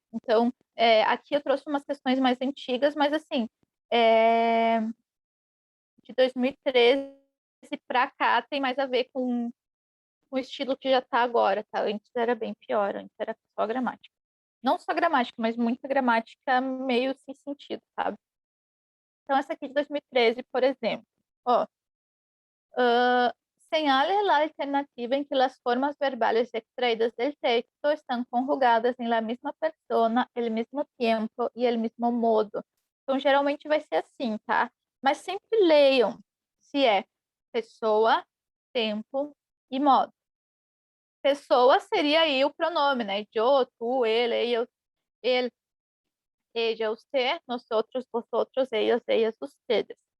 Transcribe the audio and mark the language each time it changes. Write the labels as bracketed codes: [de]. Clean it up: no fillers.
[pt] Então, aqui eu trouxe umas questões mais antigas, mas assim, é, de 2013 para cá tem mais a ver com o estilo que já está agora, tá? Antes era bem pior, antes era só gramática. Não só gramática, mas muita gramática meio sem sentido, sabe? Então, essa aqui de 2013, por exemplo. [es] Ó, señale la alternativa en que las formas verbales extraídas del texto están conjugadas en la misma persona, el mismo tiempo y el mismo modo. [pt] Então, geralmente vai ser assim, tá? Mas sempre leiam se é pessoa, tempo e modo. Pessoa seria aí o pronome, né? Eu, tu, ele, eu, ele, ella, usted, nosotros, vosotros, ellos, ellas, ustedes.